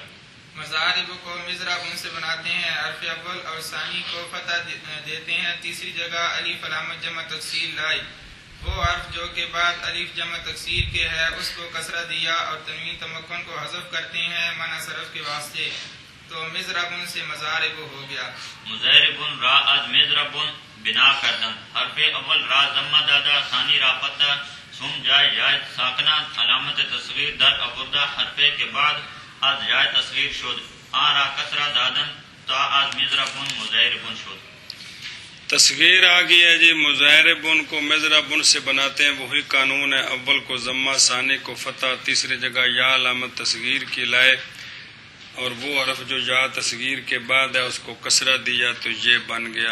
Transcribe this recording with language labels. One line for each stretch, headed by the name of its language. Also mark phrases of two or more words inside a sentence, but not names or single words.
Urdu: مضارب کو مضربن سے بناتے ہیں حرف اول اور ثانی کو فتح دیتے ہیں تیسری جگہ الف علامت جمع تکسیر لائی وہ حرف جو کہ بعد الف جمع تکسیر کے ہے اس کو کسرہ دیا اور تنوین تمکن کو حذف کرتے ہیں معنی صرف کے واسطے تو مضربن سے مضارب ہو گیا.
Persian: مضاربن را از مضربن بنا کردن حرف اول را ضمہ دادا ثانی را فتح ثم جائے ساکنہ علامت تصغیر در آوردہ حرفے کے بعد از جائے تصغیر شد آن را کسرہ دادن تا از مضربن مضاربن شد.
Urdu: تصغیر آ گئی ہے جی. مضاربن کو مضربن سے بناتے ہیں وہی قانون ہے اول کو ضمہ ثانی کو فتح تیسری جگہ یا علامت تصغیر کی لائے اور وہ حرف جو یا تصغیر کے بعد ہے اس کو کسرہ دیا تو یہ بن گیا.